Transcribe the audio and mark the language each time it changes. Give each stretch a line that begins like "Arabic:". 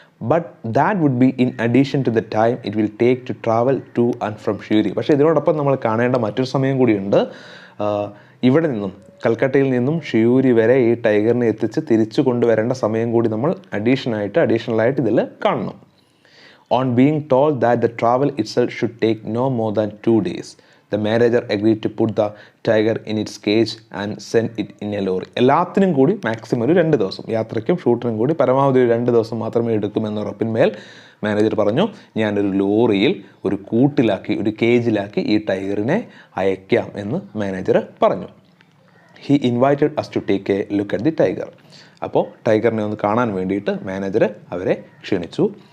English: But that would be in addition to the time it will take to travel to and from ഷിയൂരി.
Malayalam: പക്ഷേ ഇതിനോടൊപ്പം നമ്മൾ കാണേണ്ട മറ്റൊരു സമയം കൂടിയുണ്ട്. ഇവിടെ നിന്നും, കൽക്കട്ടയിൽ നിന്നും ഷിയൂരി വരെ ഈ ടൈഗറിനെ എത്തിച്ച് തിരിച്ചു കൊണ്ടുവരേണ്ട സമയം കൂടി നമ്മൾ അഡീഷണലായിട്ട് ഇതിൽ കാണണം.
English: On being told that the travel itself should take no more than 2 days, the manager agreed to put the tiger in its cage and send it in a lorry.
Malayalam: എല്ലാത്തിനും കൂടി മാക്സിമം ഒരു 2 ദിവസം, യാത്രയ്ക്കും ഷൂട്ടിനും കൂടി പരമാവധി ഒരു 2 ദിവസം മാത്രമേ എടുക്കുമെന്ന ഉറപ്പിന്മേൽ മാനേജർ പറഞ്ഞു, ഞാനൊരു ലോറിയിൽ, ഒരു കൂട്ടിലാക്കി, ഒരു കേജിലാക്കി ഈ ടൈഗറിനെ അയക്കാം എന്ന് മാനേജർ പറഞ്ഞു.
English: He invited us to take a look at the tiger.
Malayalam: അപ്പോൾ ടൈഗറിനെ ഒന്ന് കാണാൻ വേണ്ടിയിട്ട് മാനേജർ അവരെ ക്ഷണിച്ചു.